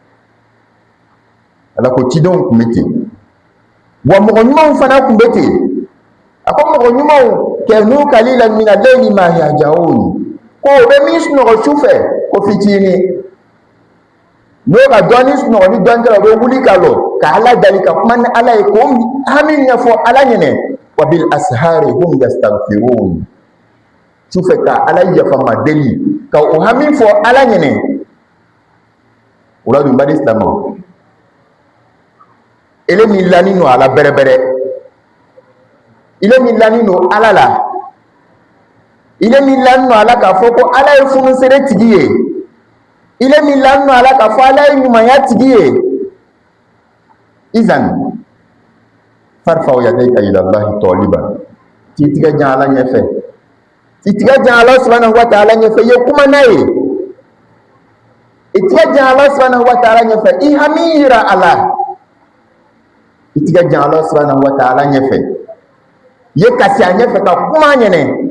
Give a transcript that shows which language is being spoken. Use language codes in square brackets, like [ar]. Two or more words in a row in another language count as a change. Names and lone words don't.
[bm] Ala ko cidenw tun bɛ ten, wa mɔgɔ ɲumanw fana tun bɛ ten. A ko mɔgɔ ɲumanw [ar] كانوا قليلا من الليل ما يهجعون, [bm] ko o bɛ min sunɔgɔ su fɛ ko fitinin, n'o ka dɔɔni sunɔgɔ ni dɔɔni kɛra o bɛ wuli ka lɔ ka Ala dali ka kuma ni Ala ye k'o hami ɲɛfɔ Ala ɲɛnɛ. [ar] وبالأسحار هم يستغفرون, [bm] su fɛ ka Ala yafama deli ka o hami fɔ Ala ɲɛnɛ. O la dun bari silamɛw, ele min lani no Ala bɛrɛbɛrɛ, ile min lani no Ala la, ile min lani no Ala k'a fɔ ko Ala ye funuseere tigi ye, ile min lani no Ala k'a fɔ Ala ye ɲumanya tigi ye. [ar] إذا فارفع يديك إلى الله طالبا, [bm] t'i tigɛ jan Ala ɲɛfɛ, t'i tigɛ jan Ala [ar] سبحانه وتعالى [bm] ɲɛfɛ, i ye kuma n'a ye, i tigɛ jan Ala [ar] سبحانه وتعالى [bm] ɲɛfɛ, i hami yira a la, i tigɛ jan Ala [ar] سبحانه وتعالى [bm] ɲɛfɛ, ye kasi a ɲɛfɛ ka kuma ɲɛnɛ.